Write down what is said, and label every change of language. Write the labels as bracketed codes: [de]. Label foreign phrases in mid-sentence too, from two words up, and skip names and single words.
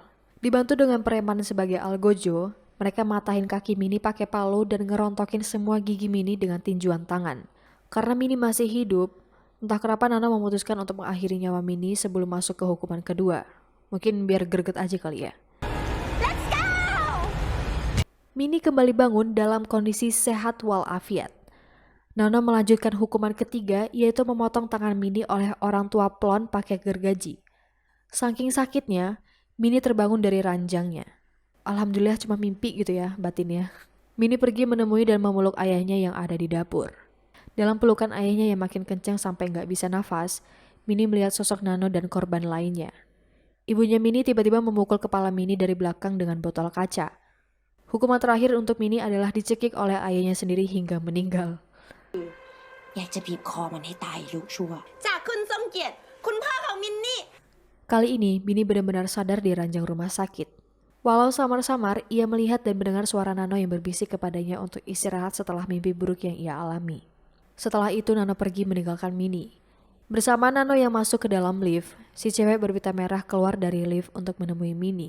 [id] Dibantu dengan preman sebagai algojo, mereka matahin kaki Mini pakai palu dan ngerontokin semua gigi Mini dengan tinjuan tangan. Karena Mini masih hidup, entah kenapa Nano memutuskan untuk mengakhiri nyawa Mini sebelum masuk ke hukuman kedua. Mungkin biar greget aja kali ya. [en] Let's go! [id] Mini kembali bangun dalam kondisi sehat walafiat. Nano melanjutkan hukuman ketiga, yaitu memotong tangan Mini oleh orang tua Plon pakai gergaji. Saking sakitnya, Mini terbangun dari ranjangnya. Alhamdulillah cuma mimpi gitu ya batinnya. Mini pergi menemui dan memeluk ayahnya yang ada di dapur. Dalam pelukan ayahnya yang makin kencang sampai nggak bisa nafas, Mini melihat sosok Nano dan korban lainnya. Ibunya Mini tiba-tiba memukul kepala Mini dari belakang dengan botol kaca. Hukuman terakhir untuk Mini adalah dicekik oleh ayahnya sendiri hingga meninggal. [th] อยากจะบีบคอมันให้ตายลูกชั่ว [id] Kali ini, Mini benar-benar sadar di ranjang rumah sakit. Walau samar-samar, ia melihat dan mendengar suara Nano yang berbisik kepadanya untuk istirahat setelah mimpi buruk yang ia alami. Setelah itu, Nano pergi meninggalkan Mini. Bersama Nano yang masuk ke dalam lift, si cewek berpita merah keluar dari lift untuk menemui Mini.